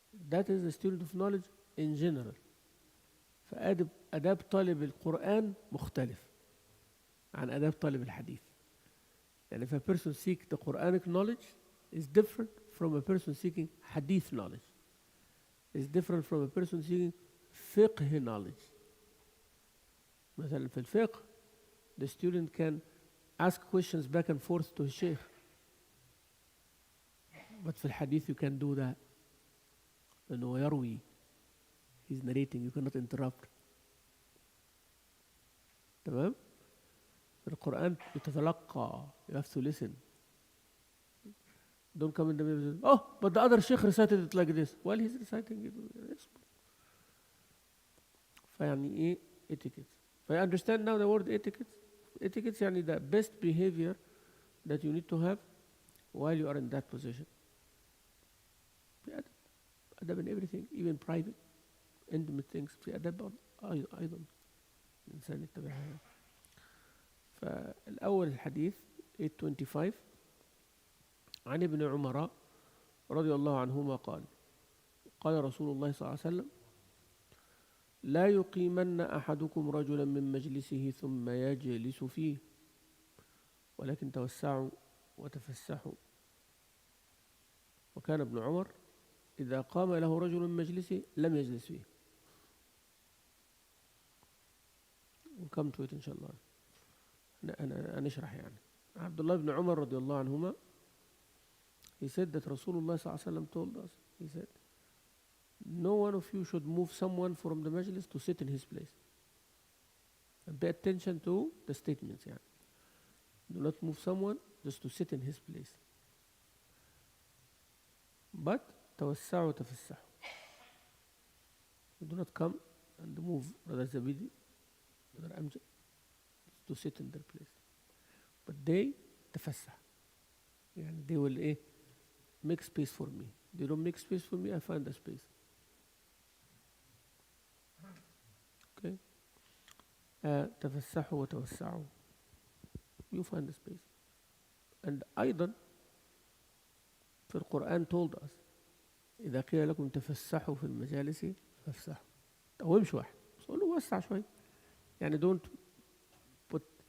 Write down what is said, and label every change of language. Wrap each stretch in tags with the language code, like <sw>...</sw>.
<en>That is the student of knowledge in general.</en> <ar>فآداب طالب القرآن مختلف عن آداب طالب الحديث.</ar> <en>And if a person seeks the Quranic knowledge, is different from a person seeking hadith knowledge. It's different from a person seeking fiqh knowledge.</en> <ar>مثلا في الفقه,</ar> <en>the student can ask questions back and forth to his sheikh. But</en> <ar>في الحديث</ar> <en>you can do that.</en> <ar>لأنه يروي.</ar> <en>He's narrating, you cannot interrupt.</en> <ar>تمام؟ في القرآن تتلقى.</ar> <en>You have to listen. Don't come in the middle and say, oh, but the other sheikh recited it like this. While he's reciting it.</en> <ar>فيعني إيه etiquette.</ar> <en>I understand now the word etiquette. Etiquette يعني the best behavior that you need to have while you are in that position.</en> <ar>في أدب.</ar> <en>أدب in everything, even private, intimate things.</en> <ar>في أدب أيضا الإنسان يتبعها. فالأول الحديث 825 عن ابن عمر رضي الله عنهما قال قال رسول الله صلى الله عليه وسلم لا يقيمن أحدكم رجلا من مجلسه ثم يجلس فيه ولكن توسعوا وتفسحوا. وكان ابن عمر إذا قام له رجل من مجلسه لم يجلس فيه.</ar> <en>We'll come to it إن شاء الله.</en> <ar>أنا نشرح يعني.</ar> <en>عبد الله بن عمر رضي الله عنهما he said that Rasulullah صلى الله عليه وسلم told us, he said, no one of you should move someone from the majlis to sit in his place. And pay attention to the statements.</en> <ar>يعني.</ar> <en>Do not move someone just to sit in his place. But</en> <ar>توسعوا وتفسحوا.</ar> <en>Do not come and move Brother Zabidi, Brother Amjad to sit in their place. But they تفسح. يعني they will make space for me. They don't make space for me, I find a space. Okay?</en> <ar>تفسحوا وتوسعوا.</ar> <en>You find a space. And</en> <ar>أيضا في القرآن</ar> <en>told us</en> <ar>إذا قيل لكم تفسحوا في المجالس فافسحوا. تقومش واحد. بس قول له وسع شوي.</ar> <en>يعني don't put.</en>